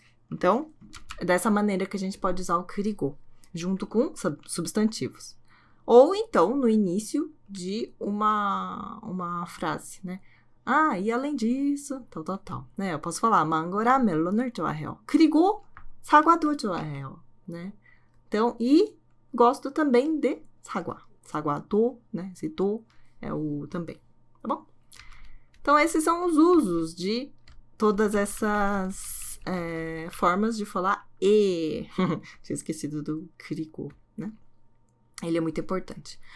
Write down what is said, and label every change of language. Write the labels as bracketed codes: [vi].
[pt] Então, é dessa maneira que a gente pode usar o 그리고 junto com substantivos. Ou então, no início de uma frase, né? E além disso, tal, né? Eu posso falar [ko] 망고랑 멜론을 좋아해요. 그리고 사과도 좋아해요, né? [pt] Então, e gosto também de 사과. 사과도, né? Esse do é o também, tá bom? Então, esses são os usos de todas essas formas de falar e. Tinha esquecido do 그리고, né? Ele é muito importante.